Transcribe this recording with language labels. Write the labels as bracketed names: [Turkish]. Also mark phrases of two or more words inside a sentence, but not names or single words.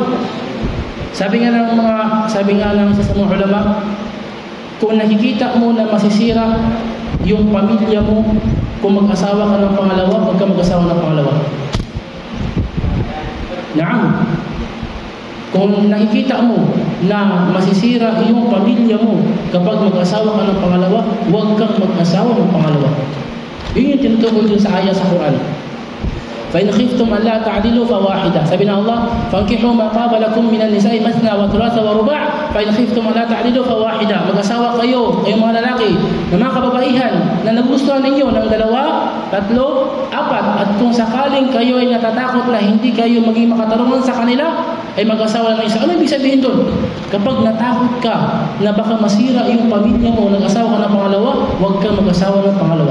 [Filipino] Sabi nga ng isa sa mga ulama, kung nakikita mo na masisira yung pamilya mo, kung mag-asawa ka ng pangalawa, huwag ka mag-asawa ng pangalawa. Naam. Kung nakikita mo na masisira iyong pamilya mo kapag mag-asawa ka ng pangalawa, huwag kang mag-asawa ng pangalawa. Yun yung tinutukoy dun sa ayah sa Quran. [Arabic] فَإِنْ خِفْتُمْ أَنْ لَا تَعْدِلُوا فَوَاحِدَةً. [Filipino] Sabi ng Allah, [Arabic] فَانْكِحُوا مَا طَابَ لَكُم مِنَ النِّسَاءِ مَثْنَىٰ وَثُلَاثَ وَرُبَاعَ فَإِنْ خِفْتُمْ أَنْ لَا تَعْدِلُوا فَوَاحِدَةً. [Filipino] Mag-asawa kayo, kayong mga lalaki, na mga kababaihan na nagustuhan ninyo ng 2, 3, 4. At kung sakaling kayo ay natatakot na hindi kayo maging makatarungan sa kanila, ay mag-asawa ng isa. Ano ibig sabihin doon? Kapag natakot ka na baka masira yung pamilya mo, nag-asawa ka ng pangalawa, huwag kang mag-asawa ng pangalawa.